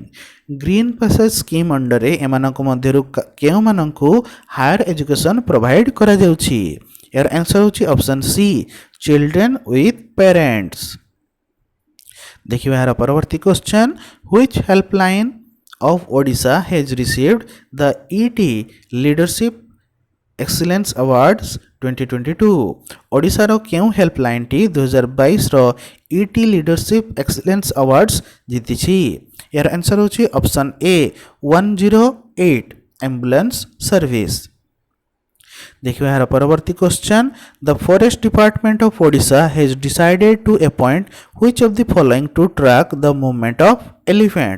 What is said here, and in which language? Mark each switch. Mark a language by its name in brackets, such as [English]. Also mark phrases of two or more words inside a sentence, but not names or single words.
[Odia] ଗ୍ରୀନ୍ ପ୍ୟାସେଜ୍ ସ୍କିମ୍ ଅଣ୍ଡରରେ ଏମାନଙ୍କ ମଧ୍ୟରୁ କେଉଁମାନଙ୍କୁ [English] higher education provide [Odia] କରାଯାଉଛି? [English] ଏହାର ଆନ୍ସର୍ ହେଉଛି option C, children with parents. [Odia] ଦେଖିବା ଏହାର ପରବର୍ତ୍ତୀ [English] question, which helpline of Odisha has received the ET Leadership Excellence Awards 2022? [Odia] ଓଡ଼ିଶାର କେଉଁ ହେଲ୍ପଲାଇନ୍ଟି 2022ର ET Leadership Excellence Awards ଜିତିଛି? [English] ଏହାର ଆନ୍ସର୍ ହେଉଛି option A, 108 ambulance service. [Odia] ଦେଖିବା ଏହାର ପରବର୍ତ୍ତୀ [English] question, the Forest Department of Odisha has decided to appoint which of the following to track the movement of elephant?